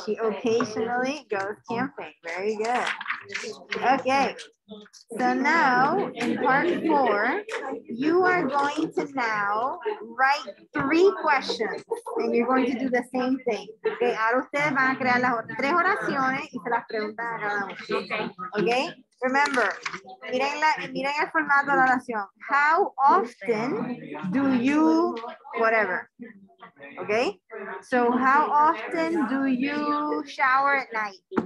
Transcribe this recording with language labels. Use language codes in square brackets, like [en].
[en] She occasionally goes camping. Very good. Okay. So now in part 4, you are going to now write 3 questions and you're going to do the same thing. Okay. [es] Ahora ustedes van a crear las 3 oraciones y se las preguntan a cada uno. [en] Okay. Okay. Remember, [es] miren el formato de la oración. [en] How often do you whatever? Okay. So how often do you shower at night?